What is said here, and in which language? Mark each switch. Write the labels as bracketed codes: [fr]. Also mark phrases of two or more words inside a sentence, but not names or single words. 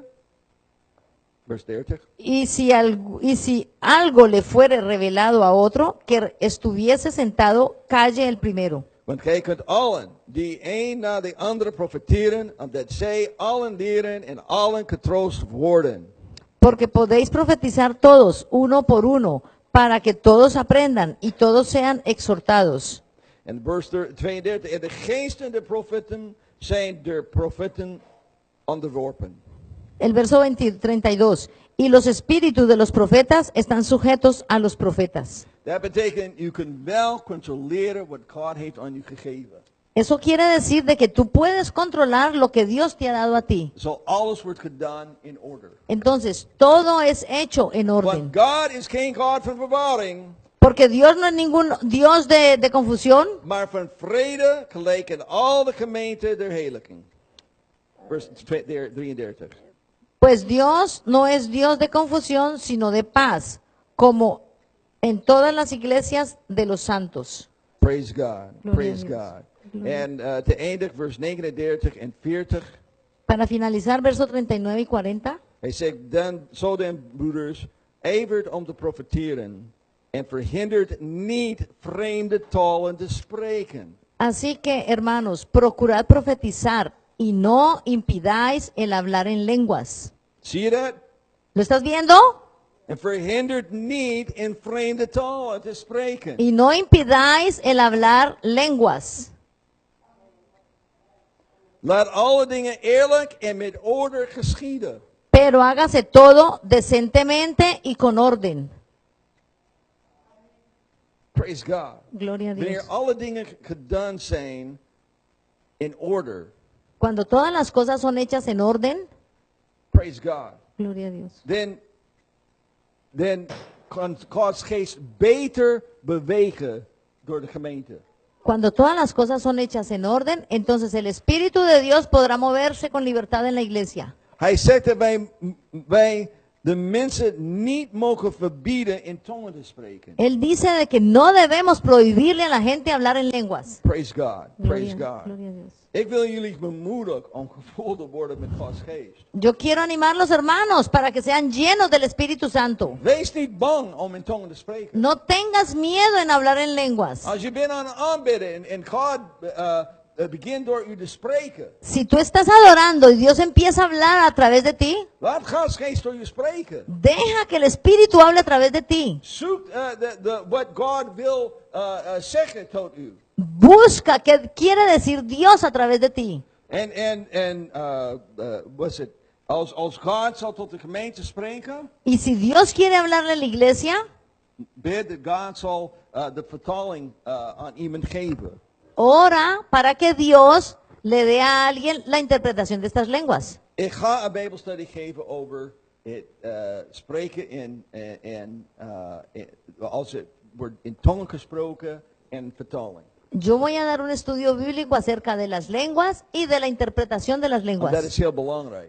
[nl] Vers 30. [es] Y si algo le fuere revelado a otro, que estuviese sentado, calle el primero. [nl] Want gij kunt allen, die een na de andere profeteren, omdat zij allen leren en allen getroost worden. [es] Porque podéis profetizar todos, uno por uno, para que todos aprendan y todos sean exhortados. [nl] En vers 32, en de geesten der profeten zijn der profeten onderworpen. [es] El verso 32. Y los espíritus de los profetas están sujetos a los profetas. [nl] Dat betekent, u kunt wel controleren wat God heeft aan u gegeven. [es] Eso quiere decir de que tú puedes controlar lo que Dios te ha dado a ti. [nl] Zo alles wordt gedaan [en] in order. [es] Entonces, todo es hecho en orden. [nl] Want God is geen God van verwarring, [es] Porque Dios no es ningún Dios de confusión, [nl] maar van vrede gelijk in al de gemeente der heiligen. Vers 33. [es] pues Dios no es Dios de confusión, sino de paz, como en todas las iglesias de los santos. [en] Praise God. [es] Gloria [en] Praise [es] a Dios. [nl] God. En te eindig vers 39 en 40. [es] Para finalizar, verso 39 y 40. [nl] Hij zegt, zo den broeders, ijvert om te profiteren en verhindert niet vreemde talen te spreken. [es] Así que, hermanos, procurad profetizar y no impidáis el hablar en lenguas. [nl] Zie je dat? [es] ¿Lo estás viendo? [nl] En verhindert niet in vreemde talen te spreken. [es] Y no impidáis el hablar lenguas. [nl] Laat alle dingen eerlijk en met orde geschieden. [es] Pero hágase todo decentemente y con orden. [en] Praise God. [es] Gloria a [nl] Wanneer [es] Dios. [nl] alle dingen gedaan zijn [en] in order. [es] Cuando todas las cosas son hechas en orden, [en] Praise God. [es] gloria a Dios. [nl] Dan kan Gods geest beter bewegen door de gemeente. [es] Cuando todas las cosas son hechas en orden, entonces el Espíritu de Dios podrá moverse con libertad en la iglesia. [nl] Hij zegt dat wij de mensen niet mogen verbieden in tongen te spreken. [es] Él dice de que no debemos prohibirle a la gente hablar en lenguas. [en] Praise God. Praise God. [es] Gloria a Dios. [nl] Ik wil jullie bemoedigen om gevuld te worden met Gods geest. [es] Yo quiero animar a los hermanos para que sean llenos del Espíritu Santo. [nl] Wees niet bang om in tongen te spreken. [es] No tengas miedo en hablar en lenguas. [nl] Als je bent aan het aanbidden en God begint door u te spreken. [es] Si tú estás adorando y Dios empieza a hablar a través de ti, [nl] Laat Gods geest door je spreken. [es] deja que el Espíritu hable a través de ti. [nl] Zoek wat God wil zeggen tot u. [es] Busca qué quiere decir Dios a través de ti. [nl] Wat is het? Als God zal tot de gemeente spreken, [es] Y si Dios quiere hablarle a la iglesia, [nl] bid dat God zal de vertaling aan iemand geven. [es] ora para que Dios le dé a alguien la interpretación de estas lenguas. [nl] Ik ga een Bijbelstudie geven over het spreken als het wordt in tongen gesproken en vertaling. [es] Yo voy a dar un estudio bíblico acerca de las lenguas y de la interpretación de las [nl] Want dat is [es] lenguas. [nl] heel belangrijk.